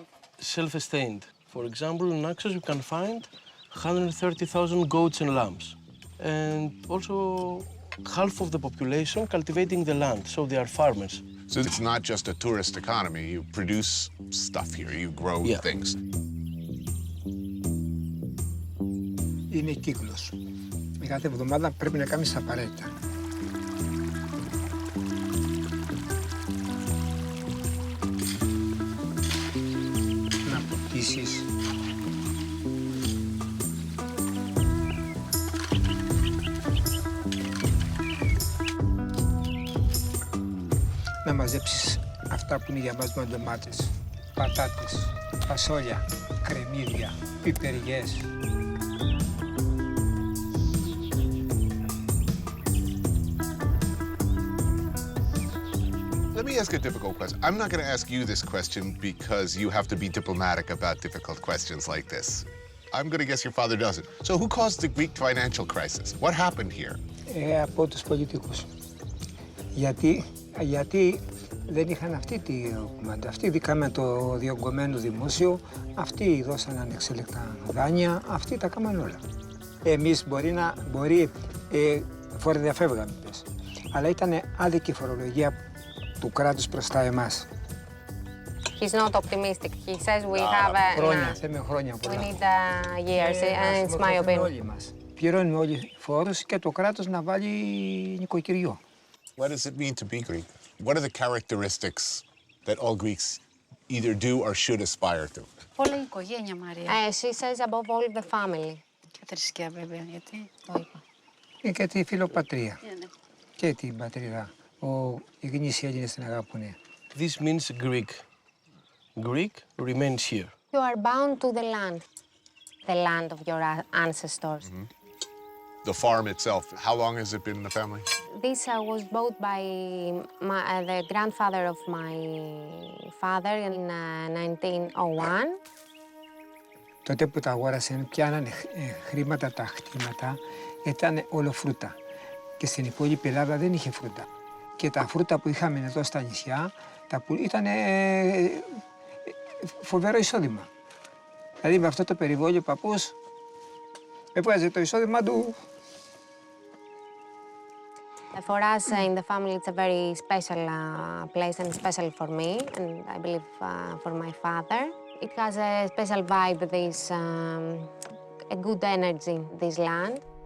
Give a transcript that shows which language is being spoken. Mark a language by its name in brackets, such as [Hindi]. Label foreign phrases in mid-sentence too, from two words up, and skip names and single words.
[English] Self-sustained. For example, in Naxos you can find 130,000 goats and lambs. And also half of the population cultivating the land, so they are farmers. So it's not just a tourist economy. You produce stuff here. You grow things. [Greek] Είναι κύκλος. Κάθε εβδομάδα πρέπει να κάνεις τα απαραίτητα. Να ποτίσεις. Να μαζέψεις αυτά που είναι για μας με ντομάτες, πατάτες, φασόλια, κρεμμύδια, πιπεριές. [English] Let me ask a difficult question. I'm not going to ask you this question because you have to be diplomatic about difficult questions like this. I'm going to guess your father doesn't. So who caused the Greek financial crisis? What happened here? [Greek] Από τους πολιτικούς. Γιατί δεν είχαν αυτή τη κουμάντα. Αυτοί δίκαμε το διωγγωμένο δημόσιο, αυτοί δώσαν ανεξέλεκτα δάνεια, αυτοί τα κάμαν όλα. Εμείς μπορεί φοροδιαφεύγαμε, πες. Αλλά ήταν άδικη φορολογία του κράτους μπροστά εμάς. [English] He's not optimistic. He says we have [Greek] χρόνια, θέμε χρόνια [English] we [Greek] πολλά. [English] need years, and it's my opinion. [Greek] Όλοι μας. Πληρώνουμε όλοι φόρους και το κράτος να βάλει νοικοκυριό. [English] What does it mean to be Greek? What are the characteristics that all Greeks either do or should aspire to? [Greek] Όλα η οικογένεια, Μαρία. [English] She says above all the family. [Greek] Και θρησκεία, βέβαια, γιατί το είπα. Και τη φιλοπατρία. Και την πατρίδα. Οι γνήσιοι Έλληνες την αγαπούν. [English] This means Greek. Greek remains here. You are bound to the land of your ancestors. Mm-hmm. The farm itself, how long has it been in the family? This was bought by the grandfather of my father in 1901. [Greek] Τότε που τα αγόρασαν, πιάνανε χρήματα τα χτήματα, ήταν όλο φρούτα. Και στην υπόλοιπη Ελλάδα δεν είχε φρούτα. Και τα φρούτα που είχαμε εδώ στα νησιά, ήταν φοβερό εισόδημα. Δηλαδή με αυτό το περιβόλιο ο παππούς έβγαζε το εισόδημα του. [English] For us in the family, it's a very special place and special for me, and I believe for my father. It has a special vibe, this a good energy, this land.